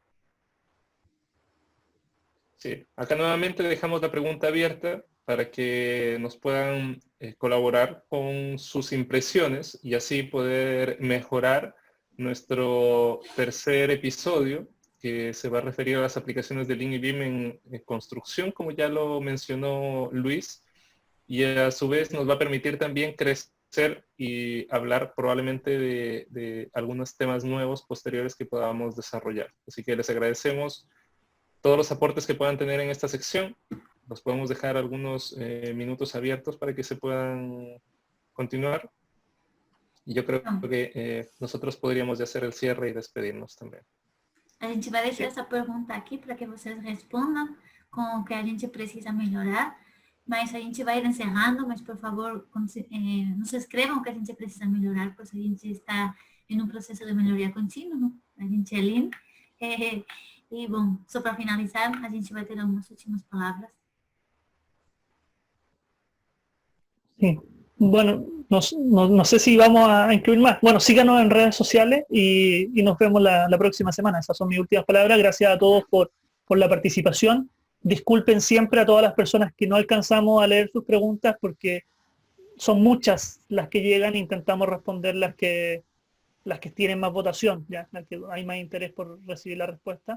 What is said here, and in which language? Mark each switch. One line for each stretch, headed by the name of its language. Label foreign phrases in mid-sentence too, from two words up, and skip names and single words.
Spanish: Sí, acá nuevamente dejamos la pregunta abierta para que nos puedan colaborar con sus impresiones y así poder mejorar nuestro tercer episodio, que se va a referir a las aplicaciones de Lean y BIM en construcción, como ya lo mencionó Luis, y a su vez nos va a permitir también crecer y hablar probablemente de algunos temas nuevos posteriores que podamos desarrollar. Así que les agradecemos todos los aportes que puedan tener en esta sección. Los podemos dejar algunos minutos abiertos para que se puedan continuar. Y yo creo que nosotros podríamos ya hacer el cierre y despedirnos también.
Portuguese: A gente vai deixar essa pergunta aqui para que vocês respondam com o que a gente precisa melhorar. Mas a gente vai ir encerrando, mas por favor, nos escrevam o que a gente precisa melhorar, pois a gente está em um processo de melhoria contínua. A gente é Lean.
Spanish: Y bueno, solo para finalizar,
Portuguese: a gente vai ter
Spanish: algunas últimas palabras. Sí. Bueno, no sé si vamos a incluir más. Bueno, síganos en redes sociales y nos vemos la próxima semana. Esas son mis últimas palabras. Gracias a todos por la participación. Disculpen siempre a todas las personas que no alcanzamos a leer sus preguntas porque son muchas las que llegan e intentamos responder las que tienen más votación, ya, las que hay más interés por recibir la respuesta.